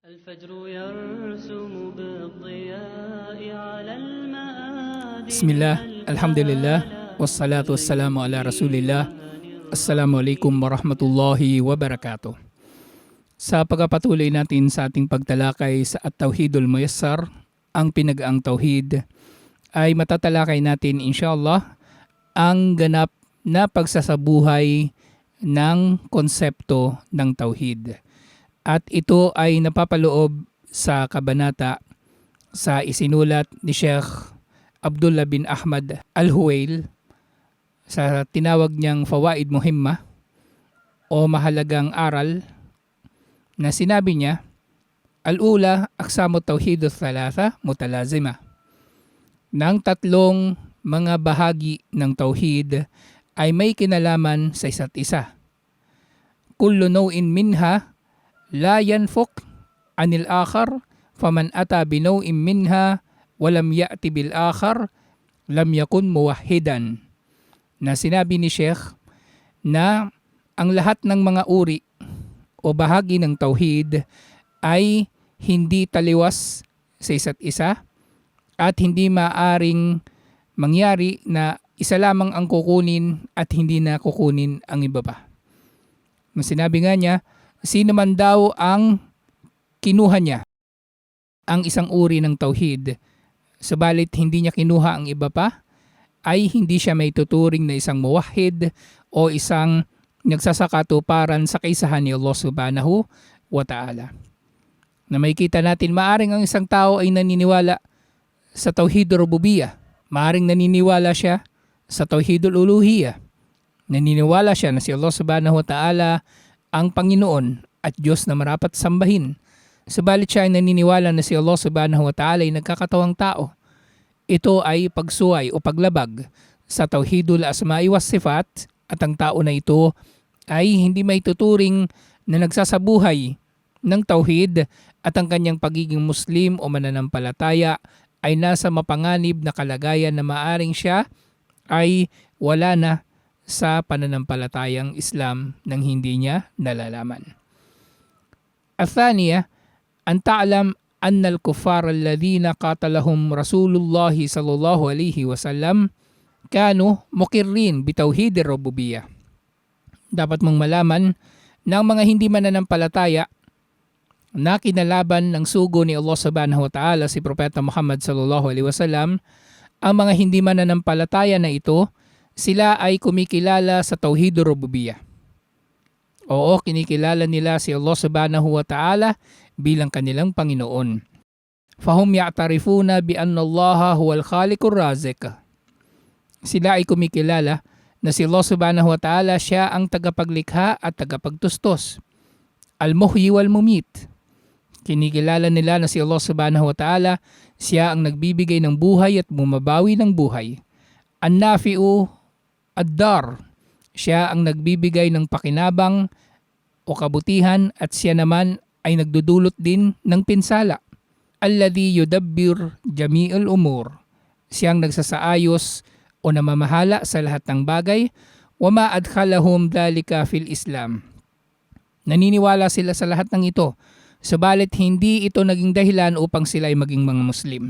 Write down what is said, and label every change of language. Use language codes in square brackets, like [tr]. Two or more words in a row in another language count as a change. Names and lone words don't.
[ar] الفجر يرسم بالضياء على المآذن. بسم الله، الحمد لله، والصلاة والسلام على رسول الله. السلام عليكم ورحمة الله وبركاته. [tl] Sa pagpapatuloy natin sa ating pagtalakay sa At-Tawhidul Muyassar, ang pinag-aang tauhid, ay matatalakay natin inshallah ang ganap na pagsasabuhay ng konsepto ng tauhid. At ito ay napapaloob sa kabanata sa isinulat ni Sheikh Abdullah bin Ahmad Al-Huwail sa tinawag niyang Fawaid Muhimmah o mahalagang aral na sinabi niya, [ar] الأولى، أقسام التوحيد ثلاثة متلازمة. [tl] Nang tatlong mga bahagi ng tauhid ay may kinalaman sa isa't isa. [ar] كل نوع منها لا ينفك عن الآخر فمن أتى بنوع منها ولم يأت بالآخر لم يكن موحدا. [tl] Na sinabi ni Sheikh na ang lahat ng mga uri o bahagi ng tauhid ay hindi taliwas sa isa't isa at hindi maaring mangyari na isa lamang ang kukunin at hindi na kukunin ang iba pa. Na sinabi nga niya, sino man daw ang kinuha niya ang isang uri ng tauhid, subalit hindi niya kinuha ang iba pa, ay hindi siya may tuturing na isang muwahhid o isang nagsasakatuparan sa kaisahan ni Allah [ar] سبحانه وتعالى. [tl] Na may kita natin, maaring ang isang tao ay naniniwala sa [ar] توحيد الربوبية, [tl] maaring naniniwala siya sa [ar] توحيد الألوهية, [tl] naniniwala siya na si Allah [ar] سبحانه وتعالى [tl] ang Panginoon at Diyos na marapat sambahin. Subalit siya ay naniniwala na si Allah [ar] سبحانه وتعالى [tl] ay nagkakatawang tao. Ito ay pagsuway o paglabag sa [ar] توحيد الأسماء والصفات [tl] at ang tao na ito ay hindi may tuturing na nagsasabuhay ng tauhid at ang kanyang pagiging Muslim o mananampalataya ay nasa mapanganib na kalagayan na maaring siya ay wala na sa pananampalatayang Islam nang hindi niya nalalaman. [ar] الثانية، أن تعلم أن الكفار الذين قاتلهم رسول الله صلى الله عليه وسلم كانوا مقرين بتوحيد الربوبية. [tl] Dapat mong malaman na ang mga hindi mananampalataya na kinalaban ng sugo ni Allah [ar] سبحانه وتعالى [tl] si Propeta Muhammad [ar] صلى الله عليه وسلم, [tl] ang mga hindi mananampalataya na ito, sila ay kumikilala sa [ar] توحيد الربوبية. [tl] Oo, kinikilala nila si Allah [ar] سبحانه وتعالى [tl] bilang kanilang Panginoon. [ar] فهم يعترفون بأن الله هو الخالق الرازق. [tl] Sila ay kumikilala na si Allah [ar] سبحانه وتعالى [tl] siya ang tagapaglikha at tagapagtustos. [ar] المحيي والمميت. [tl] Kinikilala nila na si Allah [ar] سبحانه وتعالى [tl] siya ang nagbibigay ng buhay at bumabawi ng buhay. [ar] النافع الضار. [tl] Siya ang nagbibigay ng pakinabang o kabutihan at siya naman ay nagdudulot din ng pinsala. [ar] الذي يدبر جميع الأمور. [tl] Siyang nagsasaayos o namamahala sa lahat ng bagay. [ar] وما أدخلهم ذلك في الإسلام. [tl] Naniniwala sila sa lahat ng ito, subalit hindi ito naging dahilan upang sila ay maging mga Muslim.